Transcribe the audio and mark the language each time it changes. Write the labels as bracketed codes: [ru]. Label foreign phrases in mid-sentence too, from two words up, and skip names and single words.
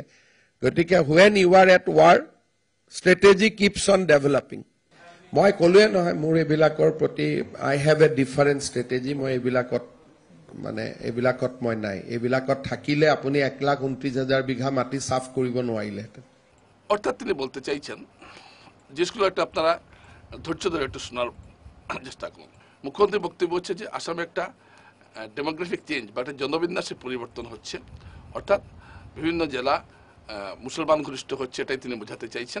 [en] গতিকে when you are at war, strategy keeps on developing। [as] মই ক'লোৱে নহয় মোৰ এইবিলাকৰ প্ৰতি [en] I have a different strategy. [as] মই এইবিলাকত মই নাই। এইবিলাকত থাকিলে আপুনি 1,29,000 বিঘা মাটি চাফ কৰিব নোৱাৰিলেহেঁতেন। [bn] অর্থাৎ তিনি বলতে চাইছেন জিনিসগুলো একটা আপনারা ধৈর্য ধরে একটু শোনার চেষ্টা করুন। মুখ্যমন্ত্রীর বক্তব্য হচ্ছে যে আসামে একটা [en] demographic change [bn] বা একটা জনবিন্যাসের পরিবর্তন হচ্ছে, অর্থাৎ বিভিন্ন জেলা মুসলমান ঘনিষ্ঠ হচ্ছে, এটাই তিনি বোঝাতে চাইছেন।